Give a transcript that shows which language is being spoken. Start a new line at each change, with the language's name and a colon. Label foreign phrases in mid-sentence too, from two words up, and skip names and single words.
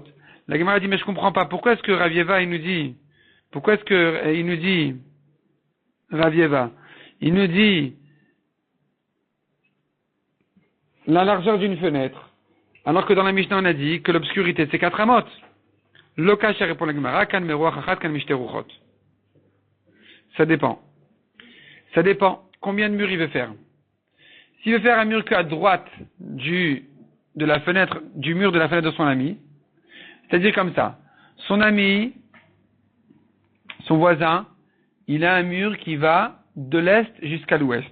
French: La Gemara dit, mais je comprends pas. Pourquoi est-ce que Ravieva, il nous dit, Ravieva, il nous dit, la largeur d'une fenêtre, alors que dans la Mishnah on a dit que l'obscurité c'est 4 amot.
Hebrew: Lokacha
French: répond la Gemara,
Hebrew: כאן מרוח אחת כאן משתי רוחות.
French: Ça dépend. Combien de murs il veut faire? S'il veut faire un mur qu'à droite du mur de la fenêtre de son ami, c'est-à-dire comme ça, son ami, son voisin, il a un mur qui va de l'est jusqu'à l'ouest.